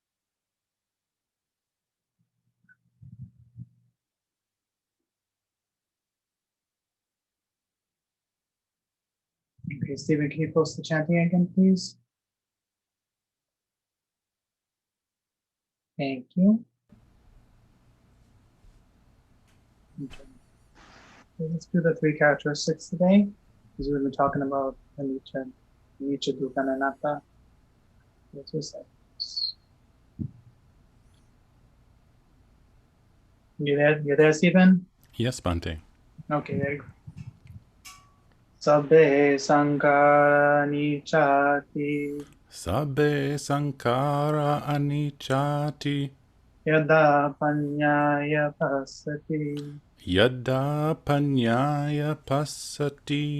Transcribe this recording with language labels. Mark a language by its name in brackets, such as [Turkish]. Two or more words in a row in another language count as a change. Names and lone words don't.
[English] Okay, Stephen, can you post the chanting again, please? Thank you. Okay. Let's do the 3 characteristics today, because we've been talking about [Pali] anicca, dukkha, and anatta. [English] Let's just You there, Stephen? Yes, Bhante. Okay, there you go. [Pali] Sabbe sankara anicchati. Sabbe sankara anicchati. Yada panyaya pasati. Yada panyaya passati.